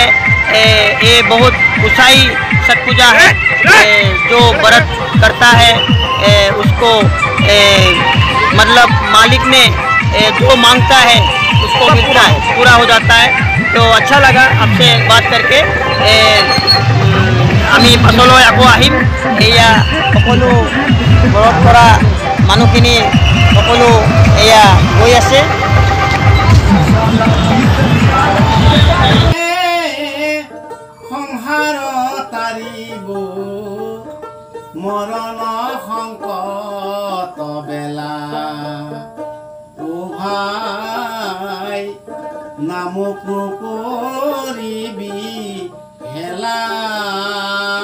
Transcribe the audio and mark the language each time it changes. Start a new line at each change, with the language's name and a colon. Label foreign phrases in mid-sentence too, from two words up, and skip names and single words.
Hindi: ये बहुत ऊंचाई छठ पूजा है। जो व्रत करता है उसको मतलब मालिक ने जो मांगता है उसको मिलता है, पूरा हो जाता है। तो अच्छा लगा आपसे बात करके।
Assamese: আমি পাছলৈ আকৌ আহিম। এয়া সকলো ঘৰত কৰা মানুহখিনি সকলো এয়া গৈ আছে। সংসাৰ তাৰিব মৰণ সংকট বেলা, ও ভাই নামক নকৰিবি হেলা।